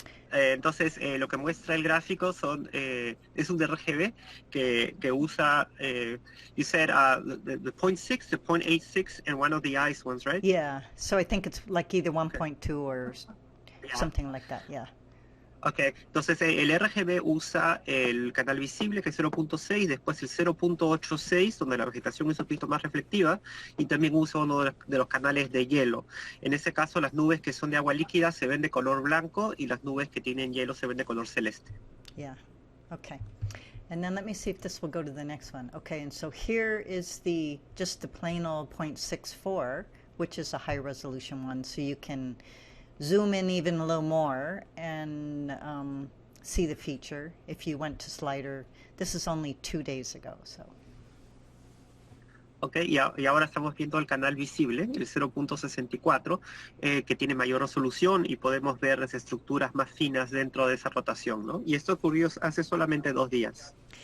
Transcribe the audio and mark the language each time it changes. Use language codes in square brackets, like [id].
[es] Entonces, lo que muestra el gráfico es un RGB que usa, [en] you said the 0.6, the 0.86, and one of the ice ones, right? Yeah, so I think it's like either 1.2 or something like that, yeah. [es] Ok, entonces el RGB usa el canal visible, que es 0.6, después el 0.86, donde la vegetación es un poquito más reflectiva, y también usa uno de los canales de hielo. En ese caso, las nubes que son de agua líquida se ven de color blanco, y las nubes que tienen hielo se ven de color celeste. [en] Yeah, okay. And then let me see if this will go to the next one. Okay, and so here is just the plain old 0.64, which is a high resolution one, so you can zoom in even a little more and see the feature if you went to Slider. This is only 2 days ago, so. [es] Ok, y ahora estamos viendo el canal visible, el 0.64, que tiene mayor resolución y podemos ver las estructuras más finas dentro de esa rotación, ¿no? Y esto ocurrió hace solamente 2 días.